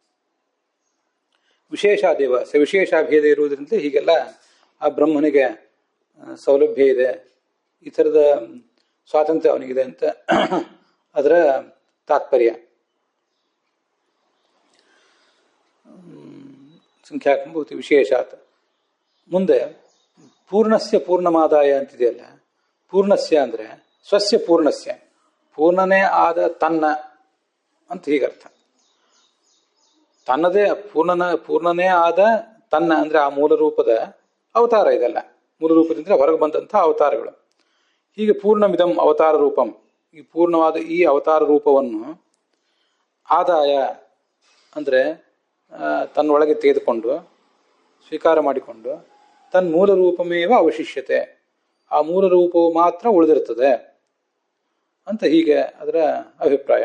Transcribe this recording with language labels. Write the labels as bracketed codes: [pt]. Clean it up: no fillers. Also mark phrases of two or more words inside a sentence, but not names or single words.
[sa] ವಿಶೇಷಾದೇವ ಸವಿಶೇಷಾಭೇದ [kn] ಇರುವುದರಿಂದ ಹೀಗೆಲ್ಲ ಆ ಬ್ರಹ್ಮನಿಗೆ ಸೌಲಭ್ಯ ಇದೆ, ಈ ಥರದ ಸ್ವಾತಂತ್ರ್ಯ ಅವನಿಗಿದೆ ಅಂತ ಅದರ ತಾತ್ಪರ್ಯ. [sa] ಸಂಖ್ಯಾಕಂಭೂತಿ ವಿಶೇಷಾತ್. [kn] ಮುಂದೆ [sa] ಪೂರ್ಣಸ್ಯ ಪೂರ್ಣಮಾದಾಯ [kn] ಅಂತಿದೆಯಲ್ಲ, ಪೂರ್ಣಸ್ಯ ಅಂದ್ರೆ [sa] ಸ್ವಸ್ಯ ಪೂರ್ಣಸ್ಯ, [kn] ಪೂರ್ಣನೇ ಆದ ತನ್ನ ಅಂತ ಹೀಗರ್ಥ. ತನ್ನದೇ ಪೂರ್ಣನೇ ಆದ ತನ್ನ ಅಂದ್ರೆ ಆ ಮೂಲ ರೂಪದ ಅವತಾರ ಇದೆಲ್ಲ. ಮೂಲ ರೂಪದಿಂದ ಹೊರಗೆ ಬಂದಂತಹ ಅವತಾರಗಳು. ಹೀಗೆ [sa] ಪೂರ್ಣಮಿದಂ ಅವತಾರ ರೂಪಂ, [kn] ಈ ಪೂರ್ಣವಾದ ಈ ಅವತಾರ ರೂಪವನ್ನು ಆದಾಯ ಅಂದ್ರೆ ತನ್ನೊಳಗೆ ತೆಗೆದುಕೊಂಡು ಸ್ವೀಕಾರ ಮಾಡಿಕೊಂಡು ತನ್ನ [sa] ಮೂಲ ರೂಪಮೇವ ಅವಶಿಷ್ಯತೆ, [kn] ಆ ಮೂಲ ರೂಪವು ಮಾತ್ರ ಉಳಿದಿರ್ತದೆ ಅಂತ ಹೀಗೆ ಅದರ ಅಭಿಪ್ರಾಯ.